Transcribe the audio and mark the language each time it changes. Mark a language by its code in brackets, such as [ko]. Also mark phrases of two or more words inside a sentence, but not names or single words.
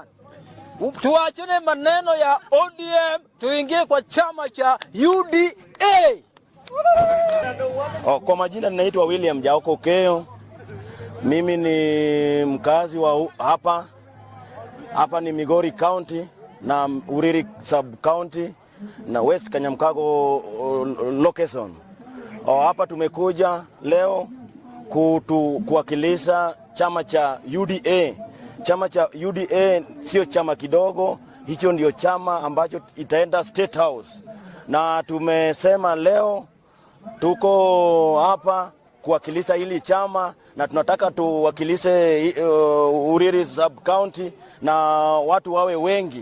[sw] Tuachane maneno ya ODM, tuingie kwa chama cha UDA. Kwa majina ninaitwa William Jaoko Keo. Mimi ni mkazi wa hapa ni Migori County na Uriri Sub County na West Kanyamkago location. Hapa tumekuja leo kuwakilisha chama cha UDA. Chama cha UDA sio chama kidogo, hicho ndio chama ambacho itaenda State House. Na tumesema leo tuko hapa kuwakilisha hili chama na tunataka tuwakilishe Uriri Sub County na watu wawe wengi.